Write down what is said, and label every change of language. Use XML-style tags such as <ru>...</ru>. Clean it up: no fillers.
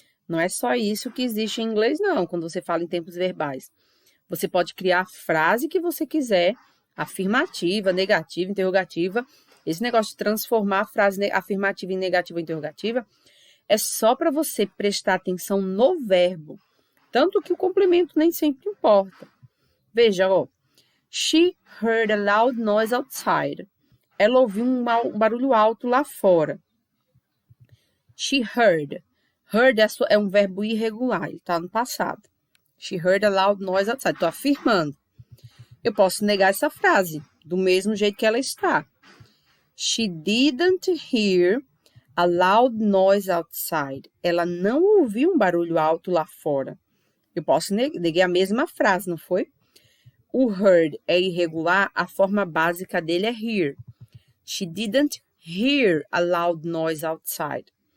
<pt>Não é só isso que existe em inglês, não, quando você fala em tempos verbais. Você pode criar a frase que você quiser, afirmativa, negativa, interrogativa. Esse negócio de transformar a frase afirmativa em negativa ou interrogativa é só para você prestar atenção no verbo. Tanto que o complemento nem sempre importa. Veja, ó.</pt> <en>She heard a loud noise outside.</en> <pt>Ela ouviu um barulho alto lá fora.</pt> <en>She heard.</en> <pt>Heard é um verbo irregular, ele está no passado.</pt> <en>She heard a loud noise outside.</en> <pt>Estou afirmando. Eu posso negar essa frase do mesmo jeito que ela está.</pt> <en>She didn't hear a loud noise outside.</en> <pt>Ela não ouviu um barulho alto lá fora. Eu posso negar a mesma frase, não foi? O heard é irregular, a forma básica dele é hear.</pt> <en>She didn't hear a loud noise outside.</en>